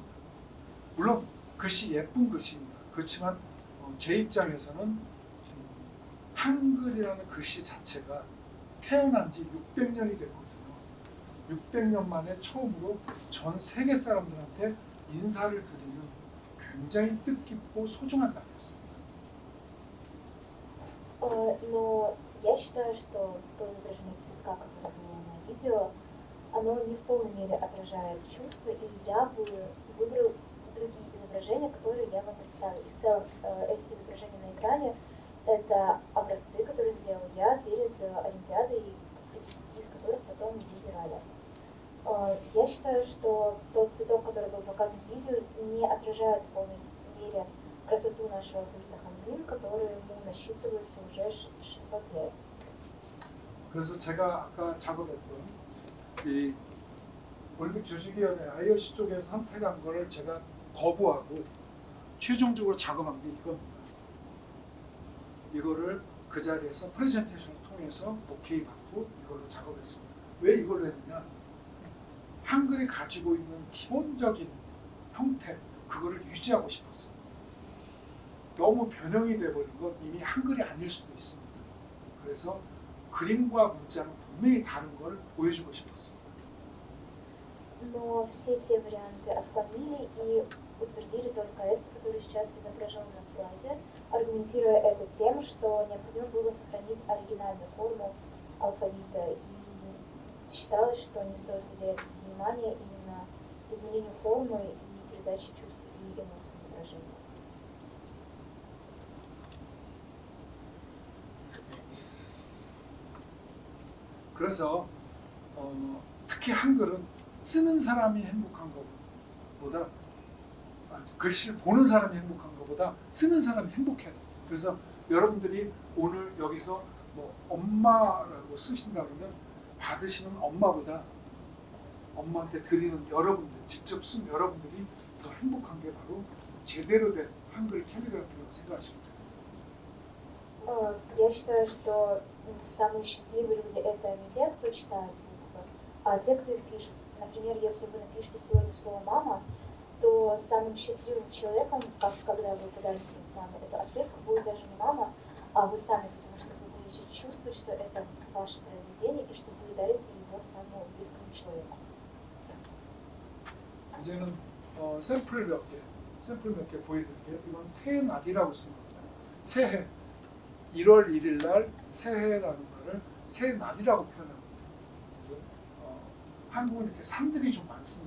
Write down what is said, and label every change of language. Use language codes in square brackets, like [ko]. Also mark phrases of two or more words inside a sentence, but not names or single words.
[ko] 물론 글씨 예쁜 글씨입니다. 그렇지만 제 입장에서는 한글이라는 글씨 자체가 태어난 지 600년이 됐거든요. 600년 만에 처음으로 전 세계 사람들한테 인사를 드리는 굉장히 뜻깊고 소중한 날이었습니다. [ru] Но я считаю, что то изображение цветка, которое было на видео, оно не в полной мере отражает чувства, и я бы выбрал другие изображения, которые я вам представлю. И в целом эти изображения на экране — это образцы, которые сделал я перед Олимпиадой, из которых потом выбирали. Я считаю, что тот цветок, который был показан в видео, не отражает в полной мере красоту нашего алфавита Хангыль, который насчитывается уже 600 лет. [ko] 그래서 제가 아까 작업했던 이 올림픽 조직위원회 IOC 쪽에서 선택한 거를 제가 거부하고 최종적으로 작업한 게 이겁니다. 이거를 그 자리에서 프레젠테이션을 통해서 오케이 받고 이걸로 작업했습니다. 왜 이걸 했느냐? 한글이 가지고 있는 기본적인 형태, 그거를 유지하고 싶었어요. 너무 변형이 돼버린 건 이미 한글이 아닐 수도 있습니다. 그래서 그림과 문자는 분명히 다른 걸 보여주고 싶었습니다. [ru] Но все те варианты отклонили и утвердили только этот, который сейчас изображен на слайде, аргументируя это тем, что необходимо было сохранить оригинальную форму алфавита, и считалось, что не стоит уделять внимание именно изменению формы и передаче чувств и эмоций изображения. [ko] 그래서 특히 한글은 쓰는 사람이 행복한 것보다 글씨를 보는 사람이 행복한 것보다 쓰는 사람이 행복해야 돼요. 그래서 여러분들이 오늘 여기서 뭐 엄마라고 쓰신다 그러면 받으시는 엄마보다 엄마한테 드리는 여러분들, 직접 쓴 여러분들이 더 행복한 게 바로 제대로 된 한글 캘리그라피라고 생각하시면 돼요. [ru] Я считаю, что самые счастливые люди — это не те, кто читает буквы, а те, кто их пишет. Например, если вы напишете сегодня слово «мама», то самым счастливым человеком, когда вы подарите маме эту открытку, будет даже не мама, а вы сами, потому что вы будете чувствовать, что это ваше произведение и что вы дарите его самому близкому человеку. [ko] 이제는 샘플 몇 개 보여드릴게요. 이건 새날이라고 쓰는 겁니다. 새해, 1월 1일 날 새해라는 말을 새날이라고 표현합니다. 한국은 이렇게 산들이 좀 많습니다.